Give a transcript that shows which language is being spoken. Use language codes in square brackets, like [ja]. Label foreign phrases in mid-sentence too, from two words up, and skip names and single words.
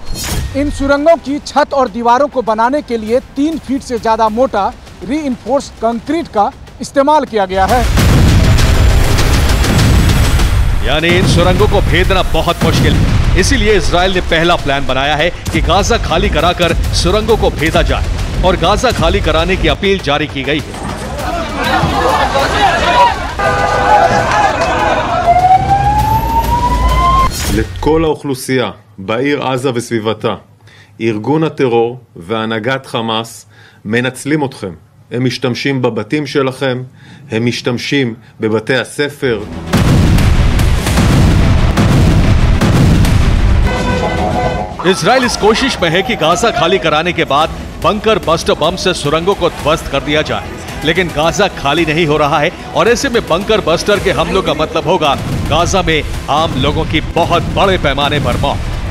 [hi] इन सुरंगों की छत और दीवारों को बनाने के लिए 3 फीट से ज्यादा मोटा [en] reinforced concrete [hi] का इस्तेमाल किया गया है। यानी इन सुरंगों को भेदना बहुत मुश्किल है। इसीलिए इजराइल ने पहला प्लान बनाया है कि गाजा खाली कराकर सुरंगों को भेदा जाए और गाजा खाली कराने की अपील जारी की गई है। [he] לכל האוכלוסייה בעיר עזה וסביבתה, ארגון הטרור והנהגת חמאס מנצלים אתכם. הם משתמשים בבתים שלכם, הם משתמשים בבתי הספר. [hi] इजराइल इस कोशिश में है कि गाजा खाली कराने के बाद [en] bunker buster bomb [hi] से सुरंगों को ध्वस्त कर दिया जाए, लेकिन गाजा खाली नहीं हो रहा है और ऐसे में [en] bunker buster [hi] के हमलों का मतलब होगा गाजा में आम लोगों की बहुत बड़े पैमाने पर मौत।